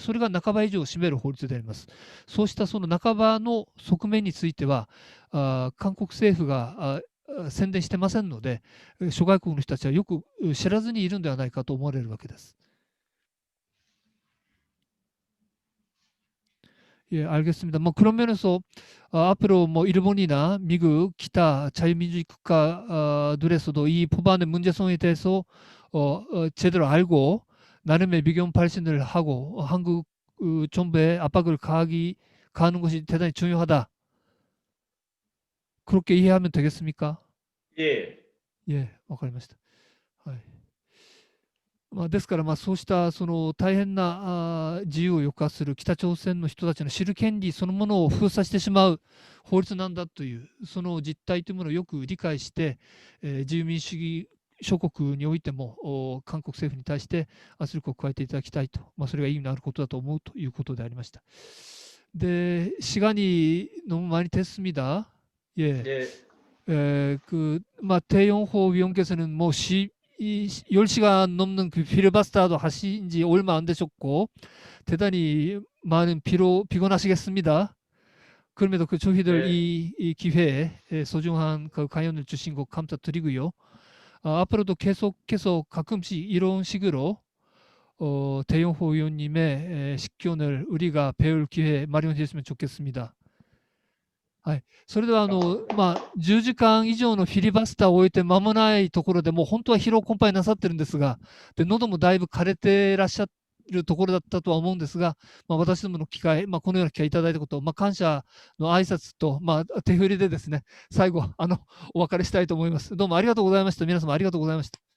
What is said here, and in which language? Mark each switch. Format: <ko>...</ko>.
<ja>それが半ば以上を占める法律であります。そうしたその半ばの側面については、韓国政府が宣伝してませんので、諸外国の人たちはよく知らずにいるんではないかと思われるわけです。</ja> <ko>예, 알겠습니다. 뭐 그런 면에서 앞으로 뭐 일본이나 미국, 기타 자유민주주의 국가들에서도 이 법안의 문제성에 대해서 제대로 알고 나름의 미경 발신을 하고 한국 정부에 압박을 가하는 것이 대단히 중요하다. 그렇게 이해하면 되겠습니까? 예. 예,</ko> <ja>わかりました。はい。ですから、そうしたその大変な自由を抑圧する北朝鮮の人たちの知る権利そのものを封鎖してしまう法律なんだという、その実態というものをよく理解して、自由民主主義諸国においても韓国政府に対して圧力を加えていただきたいと、それが意味のあることだと思うということでありました。</ja> <ko>네, 시간이 너무 많이 됐습니다. 예. 예. 태영호 위원께서는 10시간 넘는 그 필리버스터도 하신 지 얼마 안 되셨고, 대단히 많은 피곤하시겠습니다. 그럼에도 저희들 이 기회에 소중한 그 강연을 주신 것 감사드리고요. 앞으로도 계속해서 가끔씩 이런 식으로 대영호 위원님의 식견을 우리가 배울 기회 마련해 주셨으면 좋겠습니다.</ko> <ja>はい、それでは10時間以上のフィリバスターを終えて間もないところでもう本当は疲労困憊なさってるんですが、喉もだいぶ枯れてらっしゃるところだったとは思うんですが、私どもの機会、このような機会いただいたこと、感謝の挨拶と、手振りでですね、最後お別れしたいと思います。どうもありがとうございました。皆様ありがとうございました。</ja>